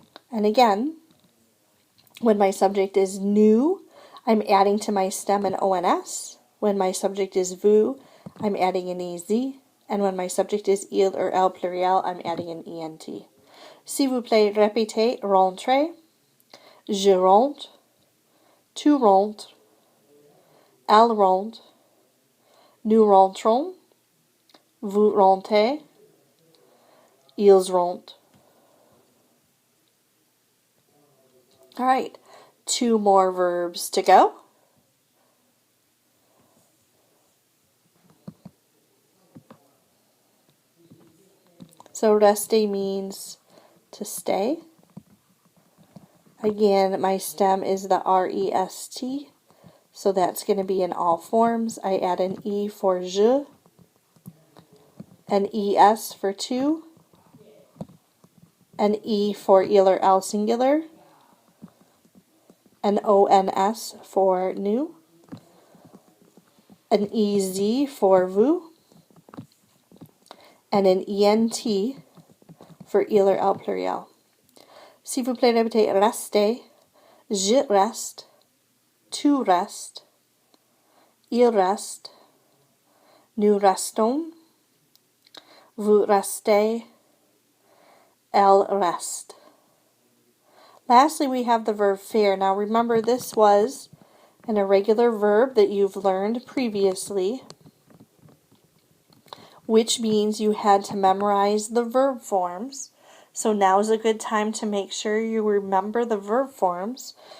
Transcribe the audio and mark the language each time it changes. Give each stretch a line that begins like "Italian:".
English: And again, when my subject is nous, I'm adding to my stem an ONS. When my subject is vous, I'm adding an EZ. And when my subject is il or el pluriel, I'm adding an ENT.
French: S'il vous plaît, répétez rentrer, je rentre, tu rentres, elle rentre, nous rentrons, vous rentrez, ils rentrent.
English: All right, 2 more verbs to go. So rester means to stay. Again, my stem is the R-E-S-T, so that's going to be in all forms. I add an E for je, an ES for tu, an E for il or el singular, an ONS for nous, an EZ for vous, and an ENT for il or el pluriel.
French: S'il vous plaît, répétez rester, je reste, tu restes, il reste, nous restons, vous restez, Elle reste.
English: Lastly, we have the verb faire. Now remember, this was an irregular verb that you've learned previously, which means you had to memorize the verb forms. So now is a good time to make sure you remember the verb forms.